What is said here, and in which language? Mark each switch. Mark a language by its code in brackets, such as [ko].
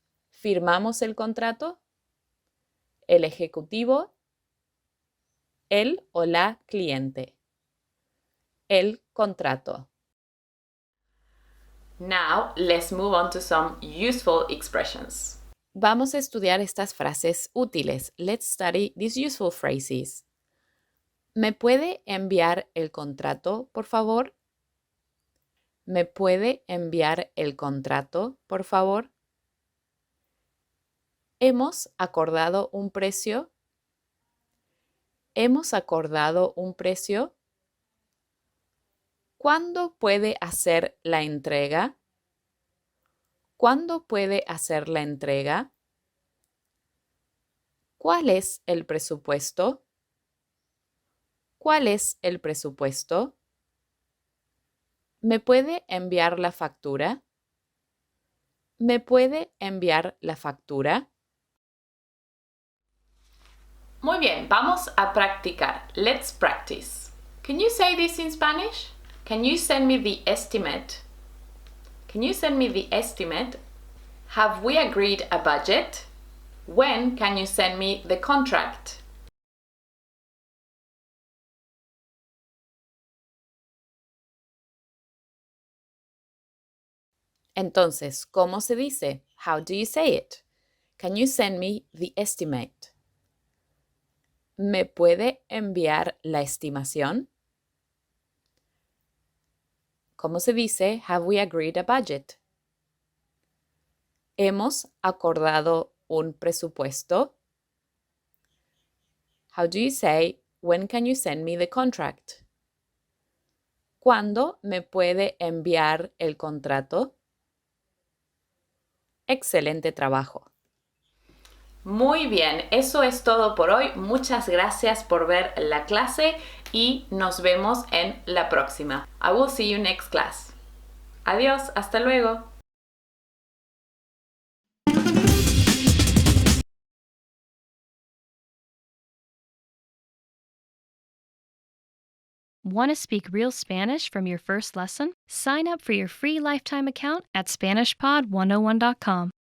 [es] ¿Firmamos el contrato? El ejecutivo. El o la cliente. El contrato. [en] Now, let's move on to some useful expressions. [es] Vamos a estudiar estas frases útiles. [en] Let's study these useful phrases. [es] ¿Me puede enviar el contrato, por favor? ¿Me puede enviar el contrato, por favor? ¿Hemos acordado un precio? ¿Hemos acordado un precio? ¿Cuándo puede hacer la entrega? ¿Cuándo puede hacer la entrega? ¿Cuál es el presupuesto? ¿Cuál es el presupuesto? ¿Me puede enviar la factura? ¿Me puede enviar la factura? Muy bien, vamos a practicar. [en] Let's practice. Can you say this in Spanish? Can you send me the estimate? Can you send me the estimate? Have we agreed a budget? When can you send me the contract? [es] Entonces, ¿cómo se dice? [en] How do you say it? Can you send me the estimate? [es] ¿Me puede enviar la estimación? ¿Cómo se dice? [en] Have we agreed a budget? [es] ¿Hemos acordado un presupuesto? [en] How do you say, when can you send me the contract? [es] ¿Cuándo me puede enviar el contrato? Excelente trabajo. Muy bien, eso es todo por hoy. Muchas gracias por ver la clase y nos vemos en la próxima. [en] I will see you next class. [es] Adiós, hasta luego. [en] Want to speak real Spanish from your first lesson? Sign up for your free lifetime account at SpanishPod101.com.